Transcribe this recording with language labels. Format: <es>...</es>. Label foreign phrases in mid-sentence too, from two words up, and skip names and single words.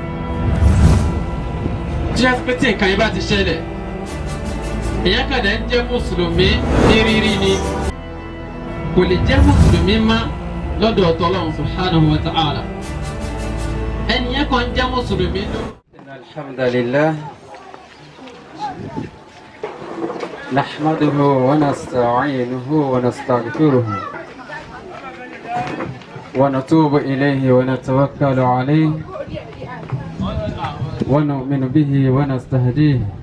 <yo>tí a pé tí nǹkan yẹn bá ti ṣẹlẹ̀ èèyàn kàdá ń jẹ́ mùsùlùmí ní rírí ni kò lè jẹ́ mùsùlùmí má lọ́dọ̀ ọ̀tọ̀ Ọlọ́run</yo> <ar>سبحانه وتعالى.</ar> <yo>ẹnìyẹn kan jẹ́ mùsùlùmí ló.</yo> <ar>الحمد لله نحمده ونستعينه ونستغفره ونتوب إليه ونتوكل عليه ونؤمن به ونستهديه.</ar>